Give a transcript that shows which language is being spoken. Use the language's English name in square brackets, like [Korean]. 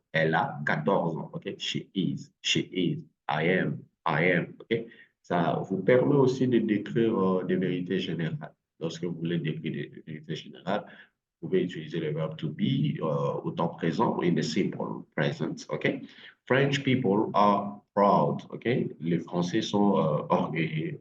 [French] Elle a 14 ans, [English] OK? She is. She is. I am. I am, OK? [French] Ça vous permet aussi de décrire des vérités générales. Lorsque vous voulez décrire des vérités générales, vous pouvez utiliser le verbe to be au temps présent, [English] in the simple present. OK? French people are proud. OK? [French] Les Français sont orgueilleux.